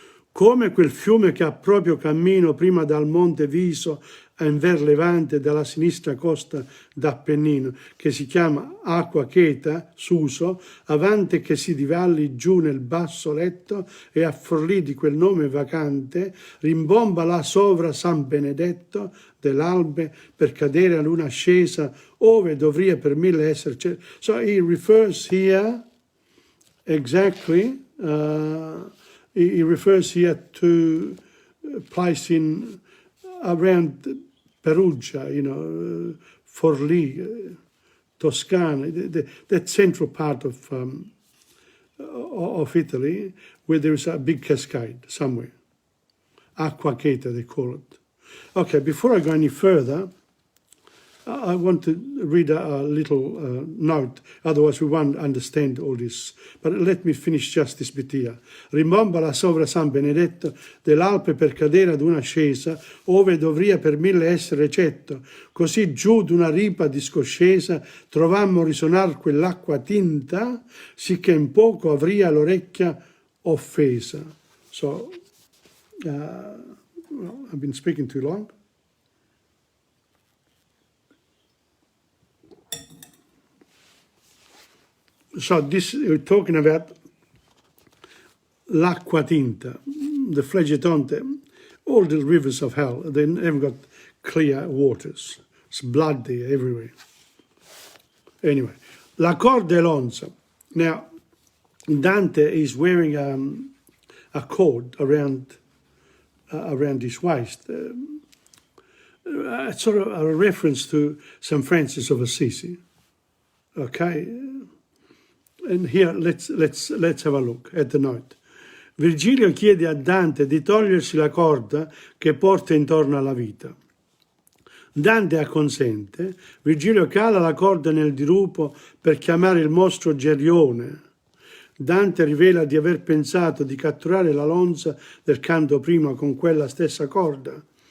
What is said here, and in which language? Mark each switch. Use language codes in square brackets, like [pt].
[it] Come quel fiume che ha proprio cammino prima dal Monte Viso in ver levante dalla sinistra costa d'Appennino, che si chiama Acqua Cheta, Suso, avante che si divalli giù nel basso letto e a forlì di quel nome vacante, rimbomba là sovra San Benedetto dell'Albe per cadere a luna scesa, ove dovria per 1000 essere. [en] So he refers here exactly, he refers here to a place in around Perugia, Forlì, Toscana, that central part of Italy, where there is a big cascade somewhere. Acqua Cheta, they call it. Okay, before I go any further, I want to read a little note, otherwise we won't understand all this. But let me finish just this bit here. [it] Rimbomba la sovra San Benedetto dell'Alpe per cadere ad una scesa, ove dovria per 1000 essere recetto. Così giù d'una ripa discoscesa trovammo risonar quell'acqua tinta, sicché in poco avria l'orecchia offesa. [en] So, I've been speaking too long. So this, we're talking about l'acqua tinta, the Flegetonte, all the rivers of hell. They haven't got clear waters. It's blood there everywhere. Anyway, [it] la corda e l'onza. [en] Now, Dante is wearing a cord around his waist. Sort of a reference to St. Francis of Assisi. Okay. And here, let's have a look at the note. [it] Virgilio chiede a Dante di togliersi la corda che porta intorno alla vita. Dante acconsente. Virgilio cala la corda nel dirupo per chiamare il mostro Gerione. Dante rivela di aver pensato di catturare la lonza del canto prima con quella stessa corda.